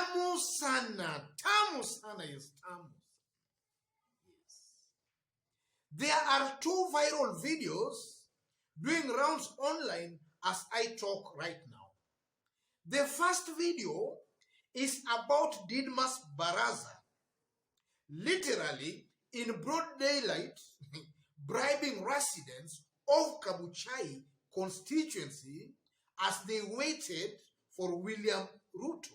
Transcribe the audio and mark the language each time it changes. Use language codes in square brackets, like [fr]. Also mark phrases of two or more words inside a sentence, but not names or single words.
[sw] tamu sana. Tamu sana is tamu. [en] Yes. There are 2 viral videos doing rounds online as I talk right now. The first video is about Didmas Baraza, literally in broad daylight, bribing residents of Kabuchai constituency as they waited for William Ruto.